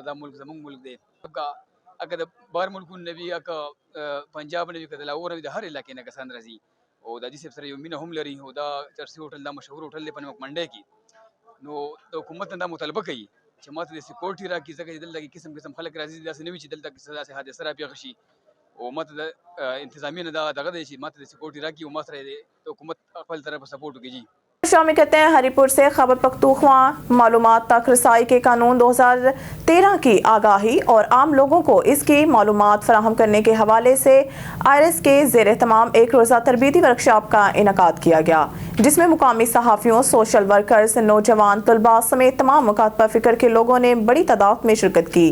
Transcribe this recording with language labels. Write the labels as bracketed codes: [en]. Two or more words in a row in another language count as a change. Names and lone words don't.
[ps] دا ملک زموږ ملک دی اگه د بهر ملکونو نه وي اگه پنجاب نه وي که د لاهور نه وي د هر علاقې نه کسان راځي او د حاجي صاحب سره یو مینه هم لري او دا چرسي هوټل دا مشهور هوټل دی په نمک منډی کې نو د حکومت نه دا مطالبه کوي چې ماته د سکیورټي راکړي ځکه چې دلته کې قسم قسم خلک راځي داسې نه وي چې دلته داسې حادثه راپېښه شي او ماته د انتظامیه نه دغه دی چې ماته د سکیورټي راکړي او ما سره د حکومت خپل طرف سپورټ وکړي جی [ur] شامل کرتے ہیں ہری پور سے خبر پختونخوا معلومات تک رسائی کے قانون 2013 کی آگاہی اور عام لوگوں کو اس کی معلومات فراہم کرنے کے حوالے سے آئی آر ایس کے زیر تمام ایک روزہ تربیتی ورکشاپ کا انعقاد کیا گیا جس میں مقامی صحافیوں [en] social workers [ur] نوجوان طلبہ سمیت تمام مکاتبہ فکر کے لوگوں نے بڑی تعداد میں شرکت کی.